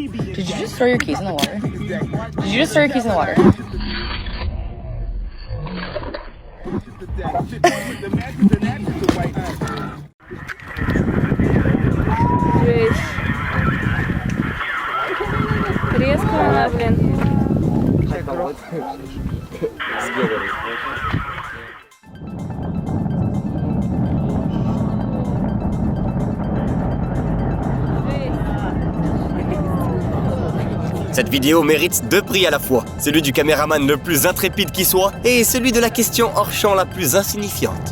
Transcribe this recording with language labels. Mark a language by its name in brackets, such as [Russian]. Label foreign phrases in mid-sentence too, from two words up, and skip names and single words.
[English] Did you just throw your keys in the water? Did you just throw your keys in the water? [Russian] Резко она, блин. [French] Cette vidéo mérite 2 prix à la fois, celui du caméraman le plus intrépide qui soit et celui de la question hors champ la plus insignifiante.